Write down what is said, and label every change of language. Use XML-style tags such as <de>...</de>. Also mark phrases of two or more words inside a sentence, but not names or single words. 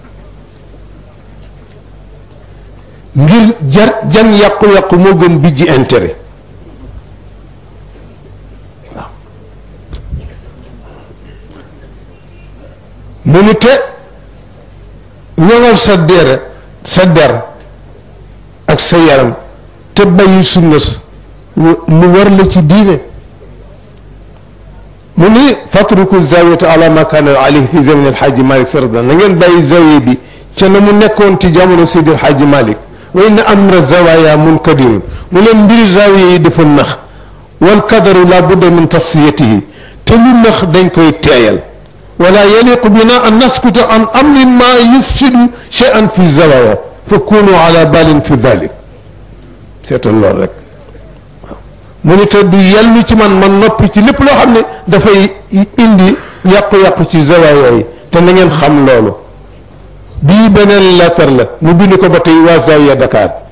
<wo>ngir jan yàqu-yàqu moo gën bijji intérêt waaw mu ni te ñoŋal sa der ak sa yaram te bàyyi sunna lu war la ci diine mu ni</wo> <ar>فاتركوا الزاوية على ما كان عليه في زمان</ar> <wo>alxaaji Malik sarda na ngeen bàyyi zawiya bi ca na mu nekkoon ci jamono Seydi alxaaji Malik</wo> <ar>وإن أمر الزوايا منكدر</ar> <wo>mu leen mbiri zawiya yi dafa nax</wo> <ar>والكدر لا بد من تصفيته</ar> <wo>te lu nax dañ koy teeyal</wo> <ar>ولا يليق بنا أن نسكت عن أمر ما يفسد شيئا في الزوايا فكونوا على بال في ذلك</ar> <wo>seetal lool rek waaw mu ni te du yellu ci man noppi ci lépp loo xam ne dafay indi yàqu-yàqu ci zawaya yi te na ngeen xam loolu bii beneen lettre la mu bind ko ba tey waa Zawiya Dakar</wo>